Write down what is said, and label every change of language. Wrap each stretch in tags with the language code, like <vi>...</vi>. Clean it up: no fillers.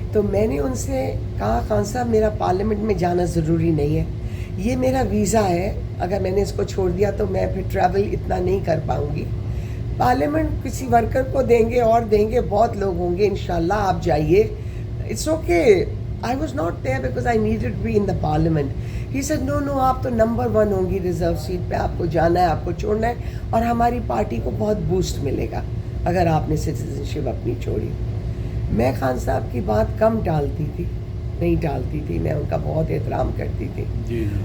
<ur>تو میں نے ان سے کہا خان صاحب میرا پارلیمنٹ میں جانا ضروری نہیں ہے، یہ میرا ویزا ہے، اگر میں نے اس کو چھوڑ دیا تو میں پھر ٹریول اتنا نہیں کر پاؤں گی. پارلیمنٹ کسی ورکر کو دیں گے اور دیں گے، بہت لوگ ہوں گے انشاءاللہ، آپ جائیے.</ur> <en>It's okay. I was not there because I needed to be in the parliament. He said no,</en> <ur>آپ تو نمبر 1 ہوں گی ریزرو سیٹ پہ، آپ کو جانا ہے، آپ کو چھوڑنا ہے، اور ہماری پارٹی کو بہت بوسٹ ملے گا اگر آپ نے سٹیزن شپ اپنی چھوڑی. میں خان صاحب کی بات کم ٹالتی تھی، نہیں ٹالتی تھی، میں ان کا بہت احترام کرتی تھی.</ur>